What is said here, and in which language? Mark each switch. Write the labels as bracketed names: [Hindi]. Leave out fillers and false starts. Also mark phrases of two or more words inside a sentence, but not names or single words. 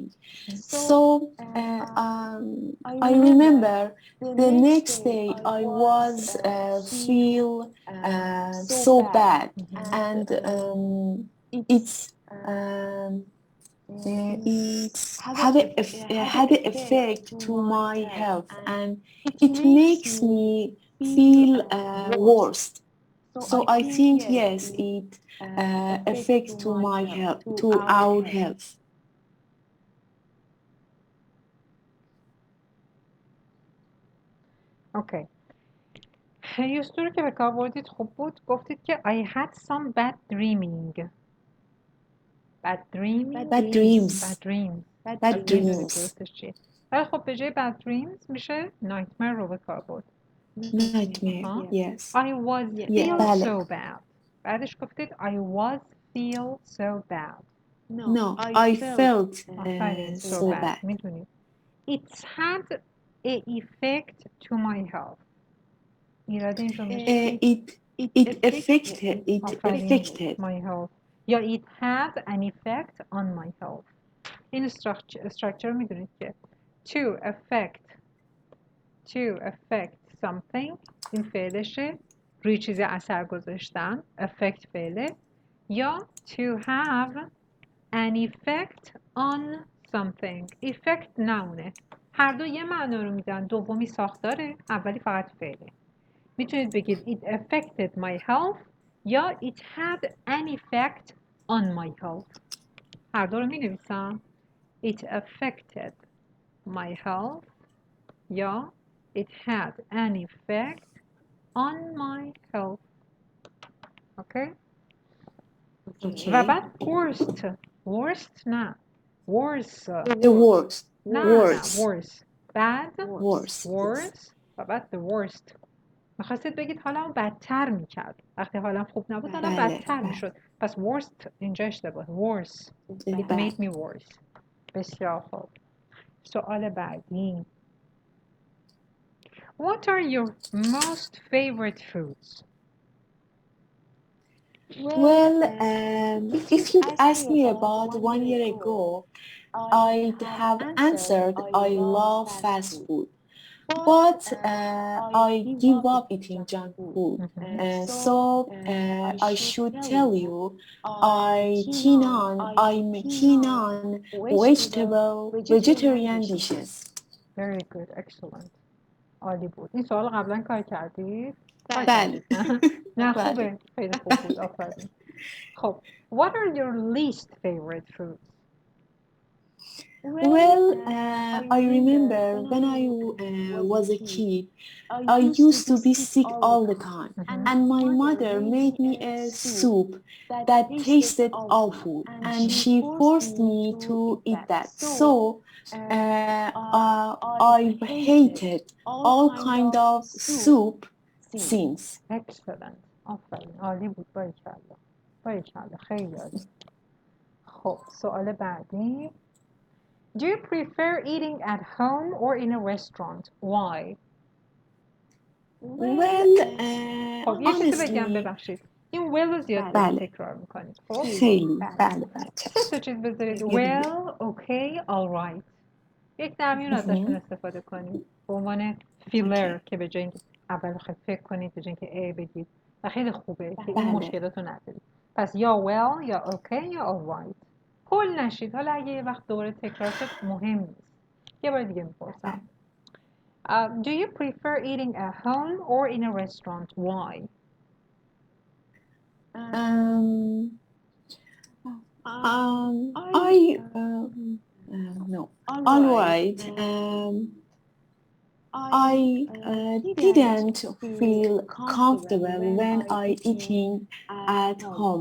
[English] So I remember the next day I was feel so bad, and it's had an effect to my health, and it makes me feel worse. So I think yes, it affects to my health, to our health. [Persian] اوکی. یه اسطوره که به کار بردید خوب بود. گفتید که [English] I had some bad dreaming. Bad dreaming. Bad dreams. Bad dreams. Bad dreams. [Persian] درستش چیه؟ ولی خب به جای [English] bad dreams [Persian] میشه nightmare رو به کار برد. [English] Nightmare. Yes. I was feel so bad. [Persian] بعدش گفتید [English] I was feel so bad. No, I felt so bad. [Persian] میدونید. [English] It's had a effect to my health. [Persian] ایراد این جمله [English] it affected my health. یا it had an effect on my health. [Persian] این structure میدونید که [English] to affect something [Persian] این فعلشه، روی چیزی اثر گذاشتن affect فعله، یا [English] to have an effect on something [Persian] effect نمونه. هر دو یه معنا رو میدن، دومی ساختاره، اولی فقط فعله. میتونید بگید [English] it affected my health یا it had an effect on my health. [Persian] هر دو رو می نویسم. [English] it affected my health یا it had an effect on my health. [Persian] اوکی؟ و بعد worst نه worse [English] the worst نه worse bad worse [Persian] و بعد [English] the worst. [Persian] میخواستید بگید حالم بدتر میکرد، وقتی حالم خوب نبود حالم بدتر میشد، پس worst اینجا اشتباه. [English] worse it made me worse. [Persian] بسیار خوب. سوال بعدی. [English] What are your most favorite foods? Well, if you'd asked me about 1 year ago, I'd have answered I love fast food. But I give up eating junk food. So I should tell you, I'm keen on vegetarian dishes. Very good, excellent. [Persian] عالی بود. این سوال قبلا کار کردید؟ بله. نه خوبه. خیلی خوب بود. آفرین. [English] خب what are your least favorite foods? Well, I remember when I was a kid, I used to be sick all the time, and my mother made me a soup that tasted awful, and she forced me to eat that. So I've hated all kind of soup since. Excellent. [Persian] آفرین. عالی بود. باریکلا. خیلی عالی. خب سوال بعدی. [English] Do you prefer eating at home or in a restaurant? Why? Well, [Persian] خب یه چیزی بگم ببخشید. این well رو زیاد تکرار میکنید. خب خیلی بله. سه چیز بذارید. [English] Well, okay, all right. [Persian] یک درمیون ازشون استفاده کنید. به عنوان فیلر که به جای اینکه اول فکر کنید به جای اینکه بگید و خیلی خوبه که این مشکلاتو ندارید. پس یا well یا okay یا all right. کل نشید. حالا اگه یه وقت دوره تکرار شد مهم نیست. یه بار دیگه میپرسم. [English] Do you prefer eating at home or in a restaurant? Why? No. All right. I didn't feel comfortable when I eating at home.